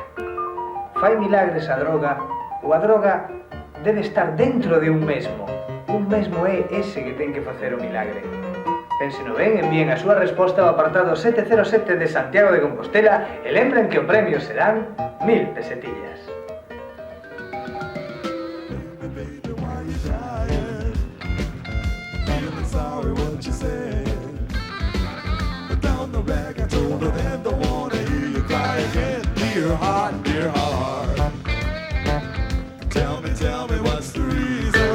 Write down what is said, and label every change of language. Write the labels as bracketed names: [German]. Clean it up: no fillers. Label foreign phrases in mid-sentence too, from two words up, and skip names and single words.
[Galician] Fai milagres a droga ou a droga debe estar dentro de un mesmo? Un mesmo é ese que ten que facer o milagre. Pénseno ben, envíen a súa resposta ao apartado 707 de Santiago de Compostela e lembren que o premio serán 1000 pesetillas. [English] Sorry what you said. But down the back I told her then don't wanna hear you cry again. Dear heart, tell me what's the reason.